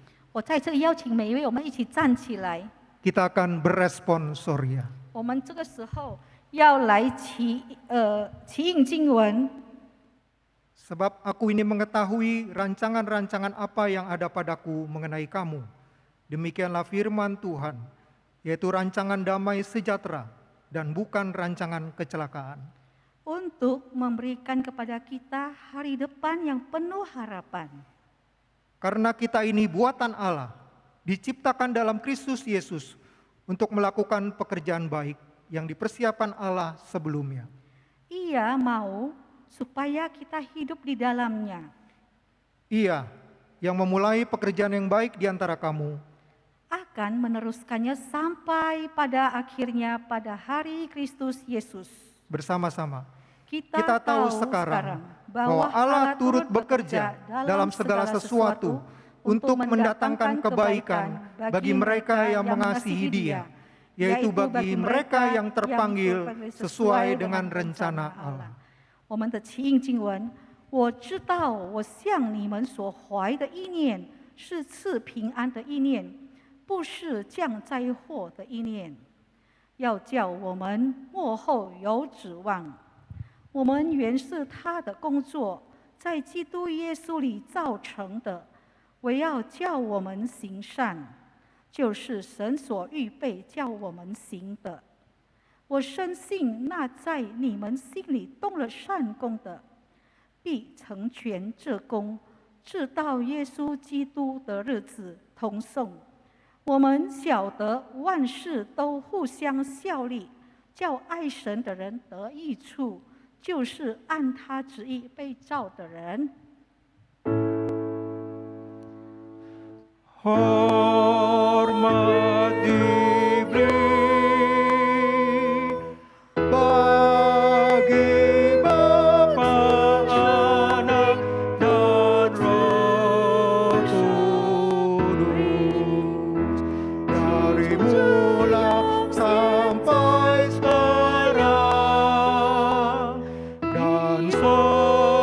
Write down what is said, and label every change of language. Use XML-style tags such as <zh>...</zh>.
<zh>我再次邀请每一位，我们一起站起来。</zh> <id>Kita akan berespon Soria.</id> <zh>我们这个时候要来齐应经文。</zh> <id>Sebab aku ini mengetahui rancangan-rancangan apa yang ada padaku mengenai kamu. Demikianlah firman Tuhan, yaitu rancangan damai sejahtera dan bukan rancangan kecelakaan. Untuk memberikan kepada kita hari depan yang penuh harapan. Karena kita ini buatan Allah, diciptakan dalam Kristus Yesus untuk melakukan pekerjaan baik yang dipersiapkan Allah sebelumnya. Ia mau supaya kita hidup di dalamnya. Ia yang memulai pekerjaan yang baik di antara kamu akan meneruskannya sampai pada akhirnya pada hari Kristus Yesus. bersama-sama. Kita tahu sekarang bahwa Allah turut bekerja dalam segala sesuatu untuk mendatangkan kebaikan bagi mereka yang mengasihi Dia, yaitu bagi mereka yang terpanggil sesuai dengan rencana Allah.</id> <zh>我们的起应经文，我知道我向你们所怀的意念是赐平安的意念，不是降灾祸的意念，要叫我们末后有指望。我们原是他的工作，在基督耶稣里造成的，为要叫我们行善，就是神所预备叫我们行的。我深信那在你们心里动了善功的，必成全这功，直到耶稣基督的日子同颂。我们晓得万事都互相效力，叫爱神的人得益处，就是按他旨意被造的人。</zh> <id>Hormat diberi bagi Bapa, Anak, dan Roh Kudus, dari mula sampai sekarang dan seterusnya.</id>